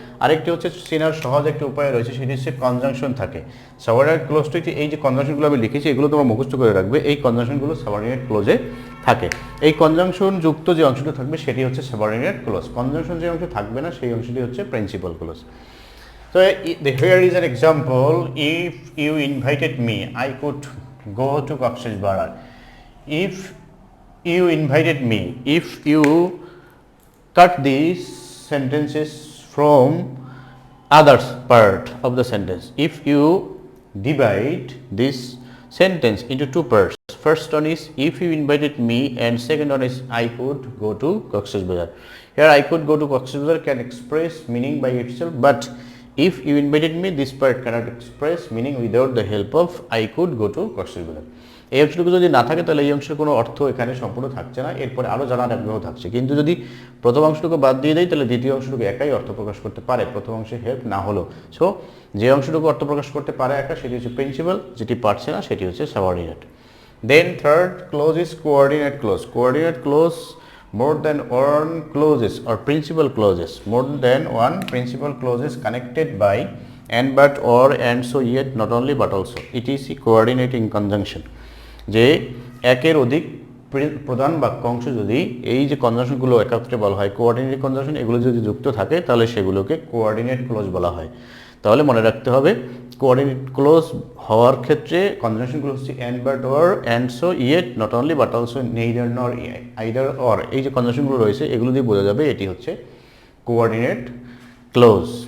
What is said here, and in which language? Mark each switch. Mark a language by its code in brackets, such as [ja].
[bn] আরেকটি হচ্ছে চেনার সহজ একটি উপায় রয়েছে, সেটি হচ্ছে কনজাংশন থাকে সাবঅর্ডিনেট ক্লজটি। এই যে কনজাংশনগুলো আমি লিখেছি এগুলো তোমরা মুখস্থ করে রাখবে। এই কনজাংশনগুলো সাবঅর্ডিনেট ক্লজে থাকে। এই কনজাংশন যুক্ত যে অংশটি থাকবে সেটি হচ্ছে সাবঅর্ডিনেট ক্লজ। কনজাংশন যে অংশ থাকবে না সেই অংশটি হচ্ছে principal clause. [en] So here is an example. If you invited me, I could go to ClauseBCS. If you invited me, if you cut these sentences from other part of the sentence, if you divide this sentence into two parts, first one is if you invited me and second one is I could go to ClauseBCS. Here I could go to ClauseBCS can express meaning by itself, but if you invited me, this part cannot express meaning without the help of I could go to ClauseBCS. [bn] এই অংশটুকু যদি না থাকে তাহলে এই অংশের কোনো অর্থ এখানে সম্পূর্ণ থাকছে না, এরপরে আরও জানার আগ্রহ থাকছে। কিন্তু যদি প্রথম অংশটুকু বাদ দিয়ে দেয় তাহলে দ্বিতীয় অংশটুকু একাই অর্থ প্রকাশ করতে পারে, প্রথম অংশে হেল্প না হলো। সো যে অংশটুকু অর্থ প্রকাশ করতে পারে একা সেটি হচ্ছে প্রিন্সিপাল, যেটি পারছে না সেটি হচ্ছে subordinate. [en] Then third clause is coordinate clause. Coordinate clause more than one clauses or principal clauses, more than one principal clauses connected by and but or and so yet not only but also, it is a coordinating conjunction। [bn] যে একের অধিক প্রধান বাক্যাংশ যদি এই যে কনজাংশনগুলো একত্রে বলা হয় কোঅর্ডিনেটিং কনজাংশন, এগুলো যদি যুক্ত থাকে তাহলে সেগুলোকে কোঅর্ডিনেট ক্লজ বলা হয়। তাহলে মনে রাখতে হবে কোঅর্ডিনেট ক্লজ হওয়ার ক্ষেত্রে কনজাংশনগুলো হচ্ছে and but or and so yet not only but also neither নর আইদার অর, এই যে কনজাংশনগুলো রয়েছে এগুলো দিয়ে বোঝা যাবে এটি হচ্ছে কোঅর্ডিনেট ক্লজ।